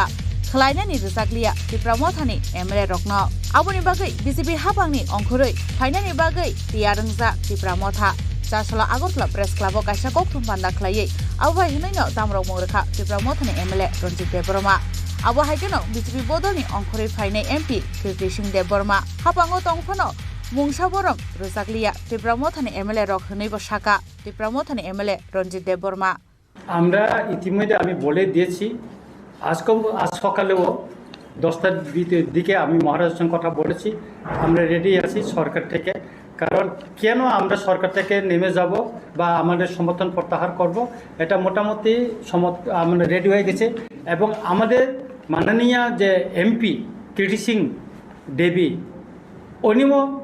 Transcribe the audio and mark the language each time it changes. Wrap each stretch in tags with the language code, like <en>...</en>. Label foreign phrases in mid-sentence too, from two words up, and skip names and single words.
<trp>khlainani rizaklia Tripura mothani MLA rokno aboni bagai BJP hapangni ongkhoroi phainani bagai tiyarungja Tripura motha Chasala Agotla Press Club kaisa kokthum panda khlaiye abo hinaino damrok mongrekha Tripura mothani MLA Ranjit Deborma abo haikeno BJP bodolni ongkhoroi phainai MP Kirti Singh Deborma hapango tongphano mungsa borom rizaklia Tripura mothani MLA rok hinoibo saka Tripura mothani MLA Ranjit Deborma</trp> <bn>আমরা ইতিমধ্যে আমি বলে দিয়েছি আজ সকালেও 10টার দিকে আমি মহারাজের সঙ্গে কথা বলেছি আমরা রেডি আছি সরকার থেকে কারণ কেন আমরা সরকার থেকে নেমে যাব বা আমাদের সমর্থন প্রত্যাহার করব এটা মোটামুটি আমরা রেডি হয়ে গেছে এবং আমাদের মাননীয় যে এমপি কীর্তি সিং দেবী উনিও</bn>